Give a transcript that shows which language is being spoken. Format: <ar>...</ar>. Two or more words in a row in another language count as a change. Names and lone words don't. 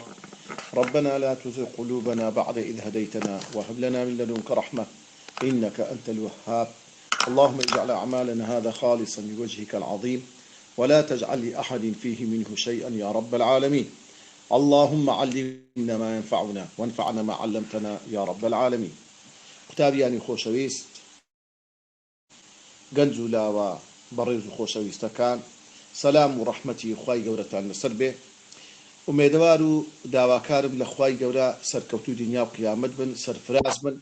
<ar>ربنا لا تزغ قلوبنا بعد إذ هديتنا وهب لنا من لدنك رحمة إنك أنت الوهاب. اللهم اجعل أعمالنا هذا خالصا لوجهك العظيم ولا تجعل لأحد فيه منه شيئا يا رب العالمين. اللهم علمنا ما ينفعنا وانفعنا ما علمتنا يا رب العالمين.</ar> <ckb>قوتابیانی خۆشەویست گەنج و لاوە بەڕێز و خۆشەویستەکان، سەلام و ڕەحمەتی خوای گەورەتان لەسەر بێ. ئومێدەوار و داواکارم لە خوای گەورە سەرکەوتوو دنیا و قیامەت بن، سەرفراز بن.</ckb>